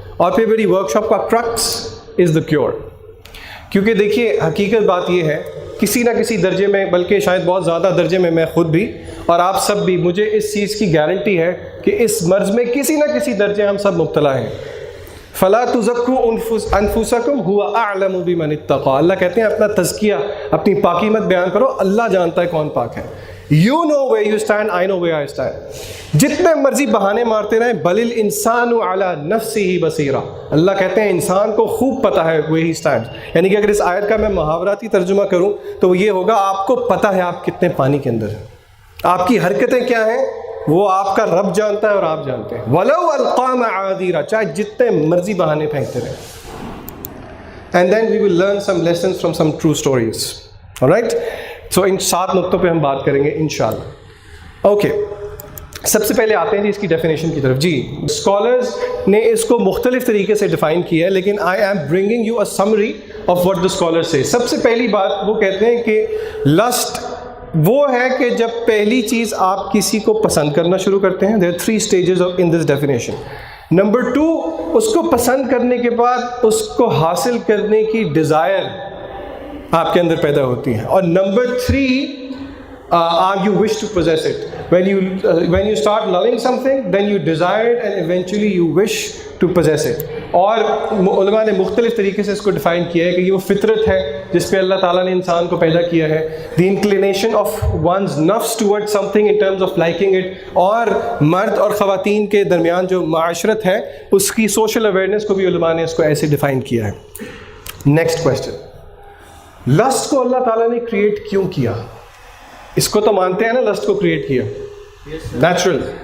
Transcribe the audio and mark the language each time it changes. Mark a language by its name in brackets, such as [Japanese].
[Urdu] اور پھر میری ورک شاپ کا [English] Crux is the cure. [Urdu] کیونکہ دیکھیے حقیقت بات یہ ہے، کسی نہ کسی درجے میں، بلکہ شاید بہت زیادہ درجے میں، میں خود بھی اور آپ سب بھی، مجھے اس چیز کی گارنٹی ہے کہ اس مرض میں کسی نہ کسی درجے ہم سب مبتلا ہیں. [Arabic] فلا تزکوا انفسکم هو اعلم بمن اتقى، [Urdu] اللہ کہتے ہیں اپنا تزکیہ، اپنی پاکی مت بیان کرو، اللہ جانتا ہے کون پاک ہے. [English] You know where you stand, I know where I stand. [Urdu] جتنے مرضی بہانے مارتے رہیں، [Arabic] بل الانسان علی نفسہ بصیرہ، [Urdu] اللہ کہتے ہیں انسان کو خوب پتہ ہے [English] where he stands. [Urdu] یعنی کہ اگر اس آیت کا میں محاوراتی ترجمہ کروں تو یہ ہوگا آپ کو پتہ ہے آپ کتنے پانی کے اندر ہیں، آپ کی حرکتیں کیا ہیں وہ آپ کا رب جانتا ہے اور آپ جانتے ہیں. [Arabic] وَلَوْ أَلْقَىٰ مَعَاذِيرَ، [Urdu] چاہے جتنے مرضی بہانے پھینکتے رہیں. [English] And then we will learn some lessons from some true stories. Alright? So [Urdu] ان 7 نقطوں پہ ہم بات کریں گے انشاءاللہ. اوکے، سب سے پہلے آتے ہیں جی اس کی ڈیفینیشن کی طرف. جی، اسکالرز نے اس کو مختلف طریقے سے ڈیفائن کیا ہے، لیکن [English] I am bringing you a summary of what the scholars سے. [Urdu] سب سے پہلی بات وہ کہتے ہیں کہ لسٹ وہ ہے کہ جب پہلی چیز آپ کسی کو پسند کرنا شروع کرتے ہیں. [English] There are 3 stages in this definition. [Urdu] Number 2، اس کو پسند کرنے کے بعد اس کو حاصل کرنے کی ڈیزائر آپ کے اندر پیدا ہوتی ہے. اور number 3، [English] you wish to possess it. When you start loving something, then you desire it and eventually you wish to possess it. [Urdu] اور علماء نے مختلف طریقے سے اس کو ڈیفائن کیا ہے کہ یہ وہ فطرت ہے جس پہ اللہ تعالیٰ نے انسان کو پیدا کیا ہے. [English] The inclination of one's nafs towards something in terms of liking it. [Urdu] اور مرد اور خواتین کے درمیان جو معاشرت ہے اس کی سوشل اویئرنیس کو بھی علماء نے اس کو ایسے ڈیفائن کیا ہے. نیکسٹ کویسچن، لسٹ کو اللہ تعالیٰ نے کریٹ کیوں کیا؟ اس کو تو مانتے ہیں نا لسٹ کو کریٹ کیا نیچرل.